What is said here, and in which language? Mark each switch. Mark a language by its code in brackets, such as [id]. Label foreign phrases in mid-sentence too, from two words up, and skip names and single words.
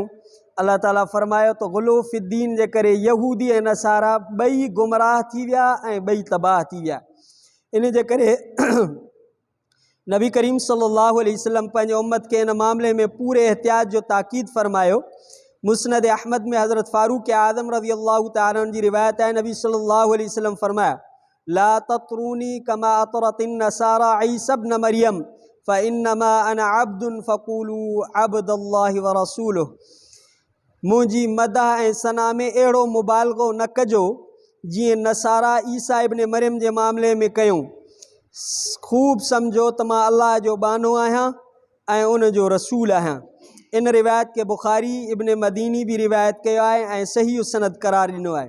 [sd] अल्लाह ताला फरमायो त [ar] غلو في دين [sd] जे करे यहूदी ऐं नसारा ॿई गुमराह थी विया ऐं ॿई तबाह थी विया। इन जे करे नबी करीम [ar] صلى الله عليه وسلم [sd] पंहिंजे उम्मत खे इन मामले में पूरे एहतियात जो ताक़ीद फरमायो। मुस्नद अहमद में हज़रत फ़ारूक आज़म [ar] رضي الله تعالى عنه [sd] जी रिवायत है। [ar] نبي صلى الله عليه وسلم फरमाया, لا تطروني كما أطرت النصارى عيسى ابن مريم فإنما أنا عبد فقولوا عبد الله ورسوله. [sd] मुंहिंजी मदह ऐं सना में अहिड़ो मुबालगो न कजो जीअं नसारा ईसा इब्न मरियम जे मामले में कयूं। ख़ूब सम्झो त मां अल्लाह जो बानो आहियां ऐं उन जो रसूल आहियां। इन रिवायत के बुखारी इब्न मदीनी भी रिवायत कयो आहे ऐं सही सनद करार ॾिनो आहे।